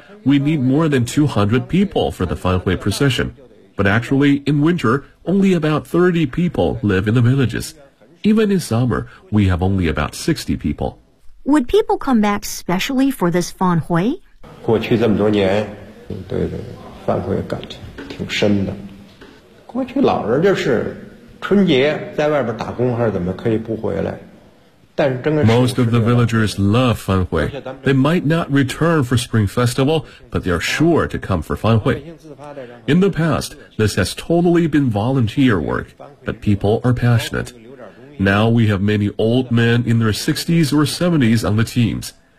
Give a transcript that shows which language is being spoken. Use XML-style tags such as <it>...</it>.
<en>We need more than 200 people for the Fan Hui procession. But actually, in winter, only about 30 people live in the villages. Even in summer, we have only about 60 people. Would people come back specially for this Fan Hui?</en> <zh>过去这么多年，对Fan Hui感情挺深的。过去老人就是春节在外边打工还是怎么可以不回来？但是整个</zh> <en>Most of the villagers love Fan Hui. They might not return for Spring Festival, but they are sure to come for Fan Hui. In the past, this has totally been volunteer work, but people are passionate. Now we have many old men in their 60s or 70s on the teams.</en>